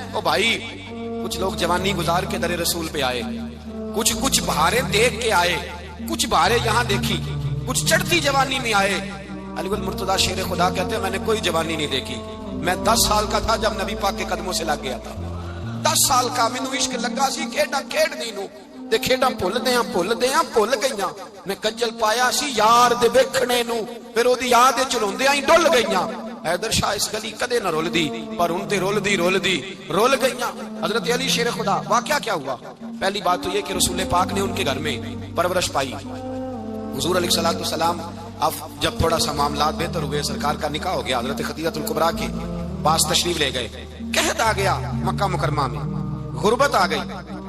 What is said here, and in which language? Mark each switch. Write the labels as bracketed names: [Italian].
[Urdu] او بھائی کچھ لوگ جوانی گزار کے در رسول پہ آئے, کچھ بہاریں دیکھ کے آئے, کچھ بہاریں یہاں دیکھی, کچھ چڑھتی جوانی میں آئے. علی المرتضیٰ شیر خدا کہتے ہیں میں نے کوئی جوانی نہیں دیکھی. میں 10 سال کا تھا جب نبی پاک کے قدموں سے لگ گیا تھا. [Punjabi] 10 سال کا مینوں عشق لگا سی, کھیڈا کھیڈ دی نو تے کھیڈاں بھول گئیاں. میں کنجل پایا سی یار دے ویکھنے نو, پھر اودی یاد وچ روندیاں ہی ڈل گئیاں. حیدر شاہ اس گلی کدے نہ رول دی پر ہن تے رول گئیاں. [Urdu] حضرت علی شیر خدا, واقعہ کیا ہوا؟ پہلی بات تو یہ کہ رسول پاک نے ان کے گھر میں پرورش پائی. حضور علیہ الصلوۃ والسلام اب جب تھوڑا سا معاملات بہتر ہوئے, سرکار کا نکاح ہو گیا, حضرت خدیجہ الکبریٰ کے پاس تشریف لے گئے. قحط آ گیا مکہ مکرمہ میں, غربت آ گئی.